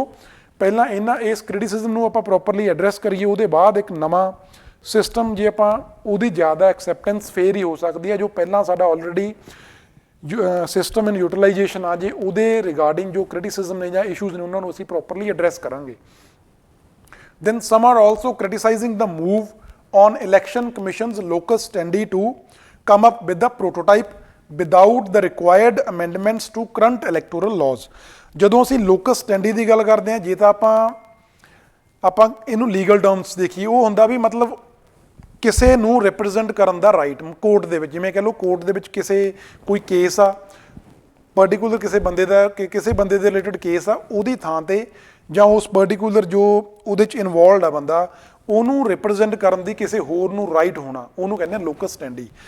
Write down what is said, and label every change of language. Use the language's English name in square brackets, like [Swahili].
[Punjabi] ਸੋ ਪਹਿਲਾਂ ਇਸ ਕ੍ਰਿਟਿਸਿਜ਼ਮ ਨੂੰ ਆਪਾਂ ਪ੍ਰੋਪਰਲੀ ਐਡਰੈਸ ਕਰੀਏ, ਉਹਦੇ ਬਾਅਦ ਇੱਕ ਨਵਾਂ ਸਿਸਟਮ ਜੇ ਆਪਾਂ ਉਹਦੀ ਜ਼ਿਆਦਾ ਐਕਸੈਪਟੈਂਸ ਫੇਰ ਹੀ ਹੋ ਸਕਦੀ ਹੈ। ਜੋ ਪਹਿਲਾਂ ਸਾਡਾ ਆਲਰੇਡੀ ਸਿਸਟਮ ਇਨ ਯੂਟੀਲਾਈਜੇਸ਼ਨ ਆ ਜੇ ਉਹਦੇ ਰਿਗਾਰਡਿੰਗ ਜੋ ਕ੍ਰਿਟਿਸਿਜ਼ਮ ਨੇ ਜਾਂ ਇਸ਼ੂਜ਼ ਨੇ ਉਹਨਾਂ ਨੂੰ ਅਸੀਂ ਪ੍ਰੋਪਰਲੀ ਐਡਰੈਸ ਕਰਾਂਗੇ। [English] Then some are also criticizing the move on election commission's locus standi to come up with the prototype without the required amendments to current electoral laws। [Punjabi] ਜਦੋਂ ਅਸੀਂ locus standi ਦੀ ਗੱਲ ਕਰਦੇ ਹਾਂ ਜੇ ਤਾਂ ਆਪਾਂ ਇਹਨੂੰ ਲੀਗਲ ਟਰਮਸ ਦੇਖੀਏ ਉਹ ਹੁੰਦਾ ਵੀ ਮਤਲਬ ਕਿਸੇ ਨੂੰ ਰਿਪਰੈਜ਼ੈਂਟ ਕਰਨ ਦਾ ਰਾਈਟ ਕੋਰਟ ਦੇ ਵਿੱਚ, ਜਿਵੇਂ ਕਹਿ ਲਓ ਕੋਰਟ ਦੇ ਵਿੱਚ ਕੋਈ ਕੇਸ ਆ ਪਰਟੀਕੂਲਰ ਕਿਸੇ ਬੰਦੇ ਦੇ ਰਿਲੇਟਡ ਕੇਸ ਆ ਉਹਦੀ ਥਾਂ ਤੇ ਜਾਂ ਉਸ ਪਰਟੀਕੂਲਰ ਜੋ ਉਹਦੇ 'ਚ ਇਨਵੋਲਵਡ ਆ ਬੰਦਾ ਉਹਨੂੰ ਰਿਪਰੈਜ਼ੈਂਟ ਕਰਨ ਦੀ ਕਿਸੇ ਹੋਰ ਨੂੰ ਰਾਈਟ ਹੋਣਾ ਉਹਨੂੰ ਕਹਿੰਦੇ ਆ ਲੋਕਸ ਸਟੈਂਡੀ।